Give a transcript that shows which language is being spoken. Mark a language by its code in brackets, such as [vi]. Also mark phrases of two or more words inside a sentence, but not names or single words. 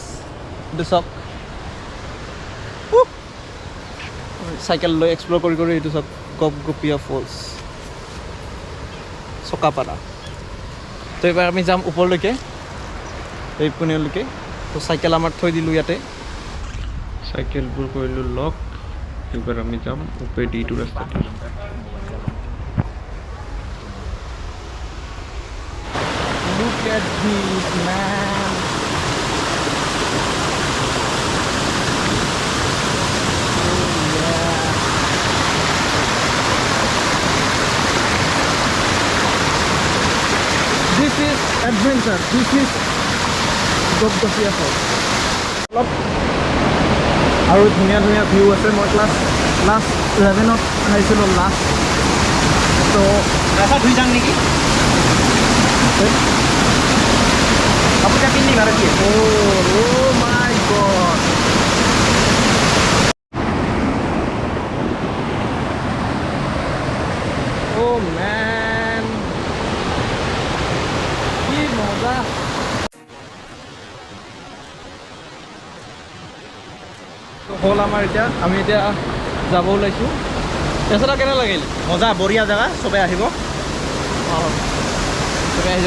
[as] এইটো চাওক, চাইকেল লৈ এক্সপ্ল'ৰ কৰি এইটো চাওক, গপগপিয়া ফলছ চকাপাৰা। তো এইবাৰ আমি যাম ওপৰলৈকে, এই পুনেলৈকে। তো চাইকেল আমাৰ থৈ দিলোঁ ইয়াতে। চাইকেলবোৰ কৰিলোঁ লক। এইবাৰ আমি যাম ওপৰেদি এইটো ৰাস্তাতে। [en] Look at this, man. Oh, yeah. This is adventure. This is [as] গপগপিয়া ফলছ। অলপ আৰু ধুনীয়া ভিউ আছে। মই ক্লাছ 11ত আহিছিলোঁ লাষ্ট। তো ৰাস্তা ধুই যাম নেকি? কাপোৰটা পিন্ধি ভাল দিয়ে। [en] Oh my god. Oh man. [as] কি মজা। তো হ'ল আমাৰ এতিয়া, আমি এতিয়া যাব ওলাইছোঁ। ৰাস্তাটা কেনে লাগিল? মজা, বঢ়িয়া জেগা। চবে আহিব, চবে আহি যাব।